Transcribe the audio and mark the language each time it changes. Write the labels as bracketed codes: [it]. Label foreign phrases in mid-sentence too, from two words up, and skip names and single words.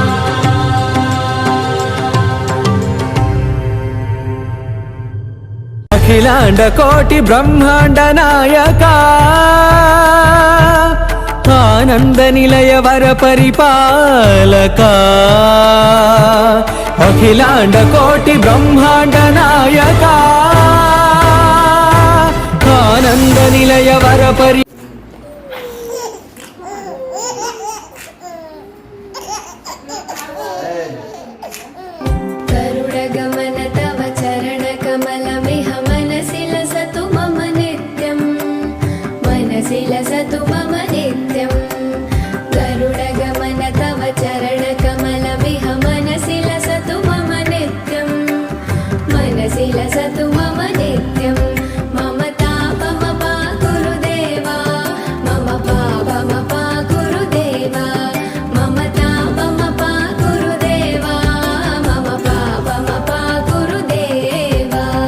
[te] అఖిలాండ కోటి బ్రహ్మాండ నాయక ఆనంద నిలయ వర పరిపాలక అఖిలాండ కోటి బ్రహ్మాండ నాయక ఆనంద నిలయ వర పరి [sa] गरुडगमन तव चरणकमलमिह मनसि लसतु मम नित्यं मनसि लसतु मम नित्यं गरुडगमन तव चरणकमलमिह मनसि लसतु मम नित्यं मनसि लसतु मम नित्यं मम तापमपा गुरुदेवा मम पापमपा गुरुदेवा मम तापमपा गुरुदेवा मम पापमपा गुरुदेवा.